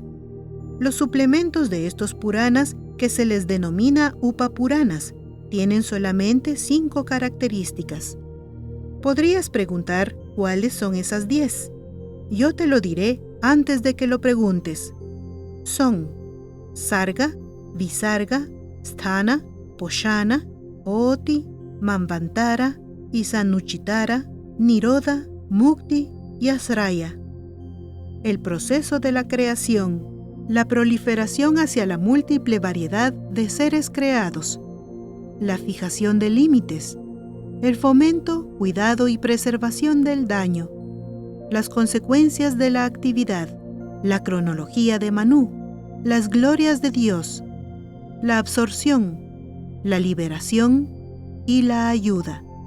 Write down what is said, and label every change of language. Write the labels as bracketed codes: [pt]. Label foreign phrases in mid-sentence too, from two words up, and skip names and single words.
[es] Los suplementos de estos Puranas, que se les denomina Upapuranas, tienen solamente 5 características. Podrías preguntar cuáles son esas 10. Yo te lo diré antes de que lo preguntes. [sa] Son Sarga, Visarga, Sthana, Poshana, Oti, Manvantara, Isanuchitara, Nirodha, Mukti y Asraya. [es] El proceso de la creación, la proliferación hacia la múltiple variedad de seres creados, la fijación de límites, el fomento, cuidado y preservación del daño, las consecuencias de la actividad, la cronología de Manú, las glorias de Dios, la absorción, la liberación y la ayuda.